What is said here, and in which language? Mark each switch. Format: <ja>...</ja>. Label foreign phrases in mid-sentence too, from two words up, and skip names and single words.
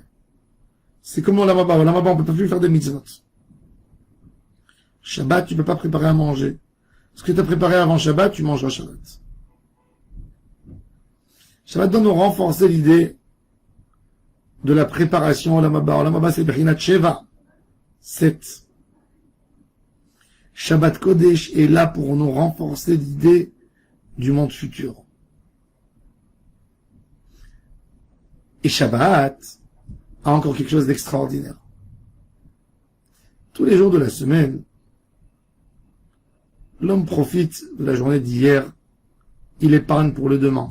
<fr>C'est comme Olam Haba.</fr> <he>עולם הבא,</he> <fr>on ne peut pas plus faire des mitzvot. Shabbat, tu ne peux pas préparer à manger. Ce que tu as préparé avant Shabbat, tu mangeras Shabbat. Shabbat doit nous renforcer l'idée de la préparation</fr> <he>עולם הבא. עולם הבא,</he> <fr>c'est Berinat Sheva. 7.</fr> <he>שבת קודש</he> <fr>est là pour nous renforcer l'idée du monde futur. Et Shabbat a encore quelque chose d'extraordinaire. Tous les jours de la semaine, l'homme profite de la journée d'hier, il épargne pour le demain.</fr>